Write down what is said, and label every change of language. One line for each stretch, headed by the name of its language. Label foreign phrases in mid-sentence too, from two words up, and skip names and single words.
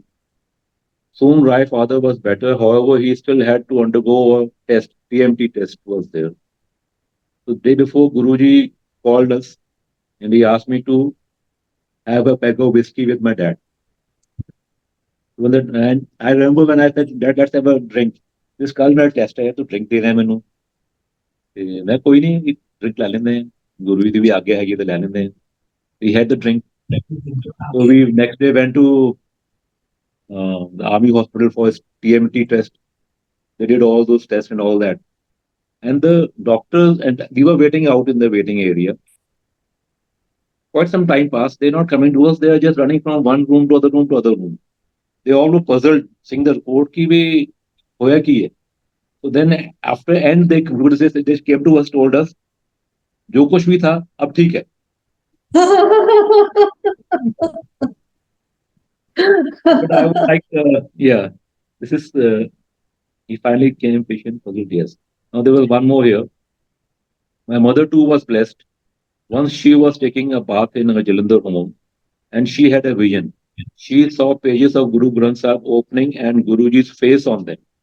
English: Soon, Rai father was better. However, he still had to undergo a test. TMT test was there. So, the day before, Guruji called us and he asked me to have a peg of whiskey with my dad. And I remember when I said, Dad, let's have a drink.
Punjabi: ਜਿਸ ਕੱਲ ਮੇਰਾ ਟੈਸਟ ਹੈ ਤੂੰ ਡਰਿੰਕ ਦੇਣਾ ਮੈਨੂੰ ਤੇ ਮੈਂ ਕੋਈ ਨਹੀਂ ਡਰਿੰਕ ਲੈ ਲੈਂਦੇ ਹਾਂ ਗੁਰੂ ਜੀ ਦੀ ਵੀ ਆਗਿਆ ਹੈਗੀ ਤੇ ਲੈ ਲੈਂਦੇ ਹਾਂ we
English: had the drink so we next day went to the army hospital for his TMT test they did all those tests and all that and the doctors and we were waiting out in the waiting area quite some time passed they're not coming to us they are just running from one room to other room to other room they all were puzzled seeing the report
Punjabi: ਕੀ ਭੀ ਹੋਇਆ ਕੀ ਹੈ
English: so then after end they came to us told us
Hindi: जो कुछ भी था अब ठीक है
English: but I would like yeah this is he finally came patient puzzled yes now there was one more here my mother too was blessed once she was taking a bath in her Jalandhar home and she had a vision she saw pages of Guru Granth Sahib opening and Guruji's face on them